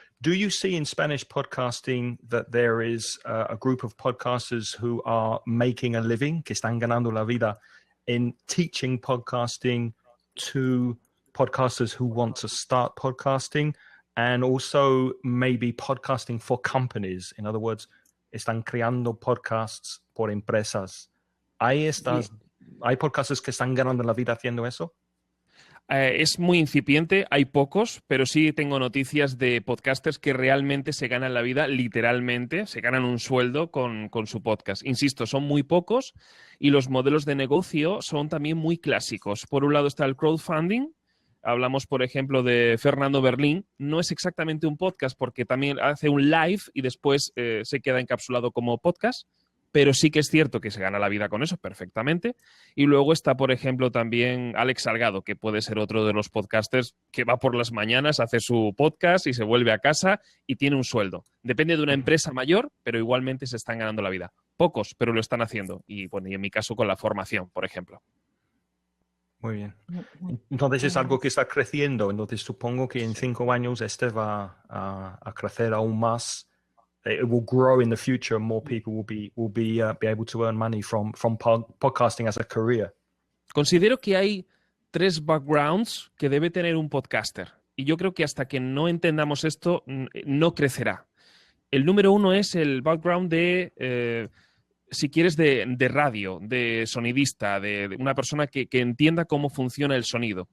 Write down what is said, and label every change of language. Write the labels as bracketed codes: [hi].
[en] Do you see in Spanish podcasting that there is a group of podcasters who are making a living, [es] que están ganando la vida, [en] in teaching podcasting to podcasters who want to start podcasting, and also maybe podcasting for companies? In other words, [es] están creando podcasts por empresas. ¿Hay podcasters que están ganando la vida haciendo eso? Es muy incipiente, hay pocos, pero sí tengo noticias de podcasters que realmente se ganan la vida, literalmente, se ganan un sueldo con su podcast. Insisto, son muy pocos y los modelos de negocio son también muy clásicos. Por un lado está el crowdfunding. Hablamos, por ejemplo, de Fernando Berlín. No es exactamente un podcast porque también hace un live y después se queda encapsulado como podcast, pero sí que es cierto que se gana la vida con eso perfectamente. Y luego está, por ejemplo, también Alex Salgado, que puede ser otro de los podcasters que va por las mañanas, hace su podcast y se vuelve a casa y tiene un sueldo. Depende de una empresa mayor, pero igualmente se están ganando la vida. Pocos, pero lo están haciendo. Y, bueno, y en mi caso con la formación, por ejemplo. Muy bien. Entonces es algo que está creciendo. Entonces supongo que en 5 años va a crecer aún más. [en] It will grow in the future. More people will be able to earn money from podcasting as a career. [es] Considero que hay 3 backgrounds que debe tener un podcaster. Y yo creo que hasta que no entendamos esto, no crecerá. El número 1 es el background de... si quieres, de radio, de sonidista, de una persona que entienda cómo funciona el sonido.